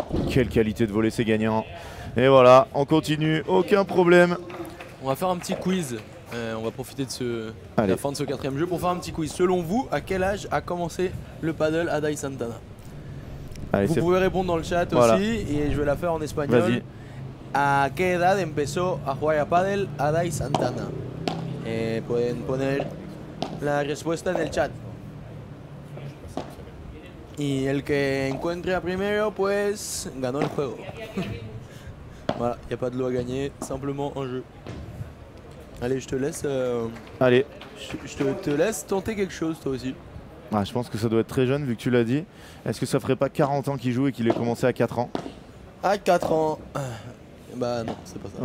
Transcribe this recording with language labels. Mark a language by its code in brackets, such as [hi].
[fr] Quelle qualité de voler, c'est gagnant. Et voilà, on continue, aucun problème. On va faire un petit quiz. On va profiter de la fin de ce 4e jeu pour faire un petit quiz. Selon vous, à quel âge a commencé le paddle Adaï Santana? Allez, vous pouvez répondre dans le chat aussi et je vais la faire en espagnol. Vas-y. [es] ¿A qué edad empezó a jugar a paddle Adaï Santana? Pueden poner la respuesta en el chat. Y el que encuentre a primero, pues ganó el juego. [fr] Voilà, il n'y a pas de lot à gagner, simplement un jeu. Allez, je te laisse. Allez. Je te laisse tenter quelque chose, toi aussi. Ah, je pense que ça doit être très jeune vu que tu l'as dit. Est-ce que ça ferait pas 40 ans qu'il joue et qu'il ait commencé à 4 ans? À 4 ans. Bah non, c'est pas ça.